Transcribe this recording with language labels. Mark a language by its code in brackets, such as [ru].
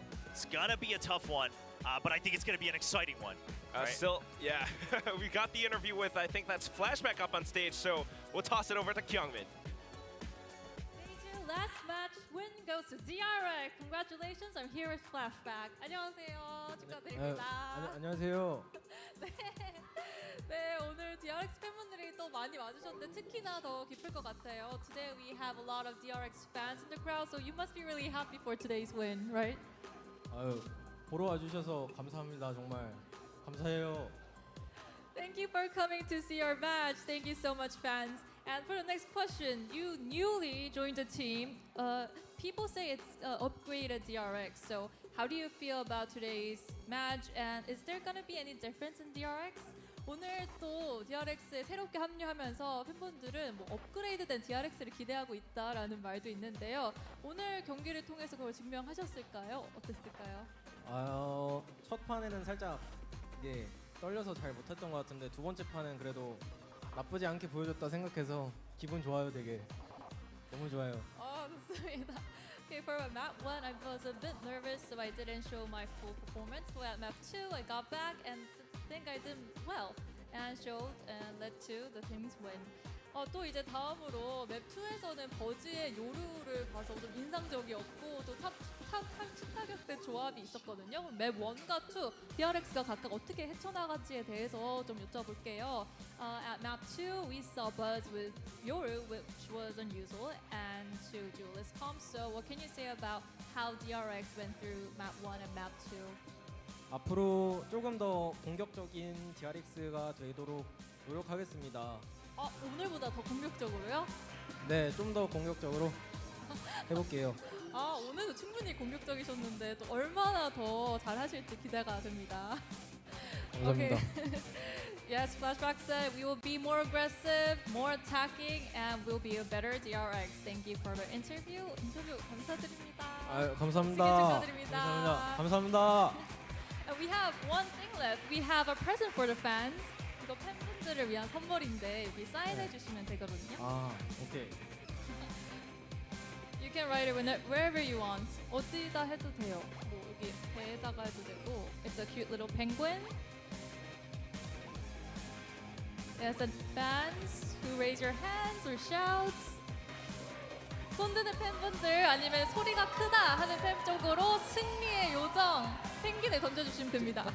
[en] It's going to be a tough one, but I think it's going to be an exciting one. Right? Still, yeah, we got the interview with, I think that's Flashback up on stage, so we'll toss it over to Kyungmin. Last match win goes to DRX. Congratulations, I'm here with Flashback. [ko] 안녕하세요. 축하드립니다. 안녕하세요. 네, 오늘 DRX 팬분들이 또 많이 와주셨는데 특히나 더 기쁠 것 같아요. [en] Today we have a lot of DRX fans in the crowd, so you must be really happy for today's win, right? [ko] 아유, 보러 와주셔서 감사합니다. 정말 감사해요. [en] Thank you for coming to see our match. Thank you so much, fans. And for the next question, you newly joined the team. People say it's upgraded DRX. So how do you feel about today's match? And is there going to be any difference in DRX? [ko] 오늘 또 DRX에 새롭게 합류하면서 팬분들은 뭐 업그레이드된 DRX를 기대하고 있다라는 말도 있는데요. 오늘 경기를 통해서 그걸 증명하셨을까요? 어땠을까요? 첫 판에는 살짝 이게 떨려서 잘 못했던 것 같은데 두 번째 판은 그래도 나쁘지 않게 보여줬다 생각해서 기분 좋아요, 되게. 너무 좋아요. 좋습니다. [en] Okay, for map 1, I was a bit nervous, so I didn't show my full performance. But at map 2, I got back and think I did well and showed and led to the team's win. [ko] 또 이제 다음으로 맵 2에서는 버즈의 요루를 봐서 좀 인상적이었고 또 탑 때 조합이 있었거든요. 맵 1과 2, DRX가 각각 어떻게 헤쳐나갈지에 대해서 좀 여쭤볼게요. [en] At map 2, we saw Buzz with Yoru, which was unusual, and 2 duelist comps. So what can you say about how DRX went through map 1 and map 2? [ko] 앞으로 조금 더 공격적인 DRX가 되도록 노력하겠습니다. 오늘보다 더 공격적으로요? 네, 좀 더 공격적으로 해볼게요. 오늘도 충분히 공격적이셨는데 또 얼마나 더 잘하실지 기대가 됩니다. 감사합니다. [en] Yes, Flashback said we will be more aggressive, more attacking, and we'll be a better DRX. Thank you for the interview. [ko] 인터뷰 감사드립니다. 감사합니다. 승리 축하드립니다. 감사합니다. [en] And we have one thing left. We have a present for the fans. [ko] 이거 팬분들을 위한 선물인데 여기 사인해 주시면 되거든요. 오케이. [en] You can write it wherever you want. [ko] 어디다 해도 돼요. 뭐 여기 배에다가 해도 되고. [en] It's a cute little penguin. Yes, and fans who raise your hands or shouts. [ko] 손드는 팬분들 아니면 소리가 크다 하는 팬 쪽으로 승리의 요정 펭귄을 던져주시면 됩니다.